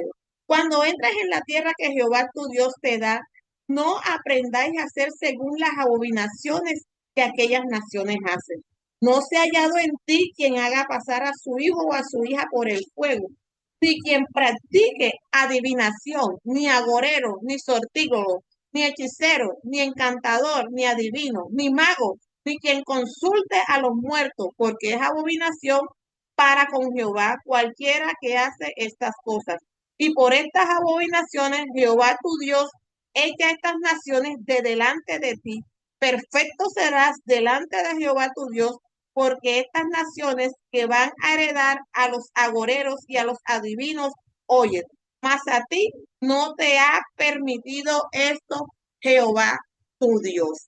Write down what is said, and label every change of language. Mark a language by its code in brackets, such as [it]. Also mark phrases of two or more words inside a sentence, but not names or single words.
[es] Cuando entres en la tierra que Jehová tu Dios te da, no aprendáis a hacer según las abominaciones que aquellas naciones hacen. No se ha hallado en ti quien haga pasar a su hijo o a su hija por el fuego, ni quien practique adivinación, ni agorero, ni sortígono, ni hechicero, ni encantador, ni adivino, ni mago, ni quien consulte a los muertos, porque es abominación para con Jehová cualquiera que hace estas cosas. Y por estas abominaciones Jehová tu Dios echa estas naciones de delante de ti. Perfecto serás delante de Jehová tu Dios, porque estas naciones que van a heredar a los agoreros y a los adivinos, oyen, mas a ti no te ha permitido esto Jehová tu Dios.